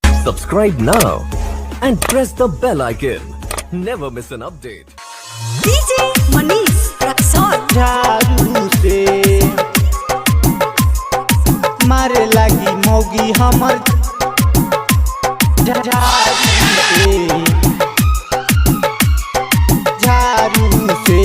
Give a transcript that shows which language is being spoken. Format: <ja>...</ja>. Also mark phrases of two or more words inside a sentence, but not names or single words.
<en>Subscribe now and press the bell icon. Never miss an update. DJ Manish Raksol</en> <bho>झाड़ू से मारे लगी मोगी हमर झाड़ू से</bho>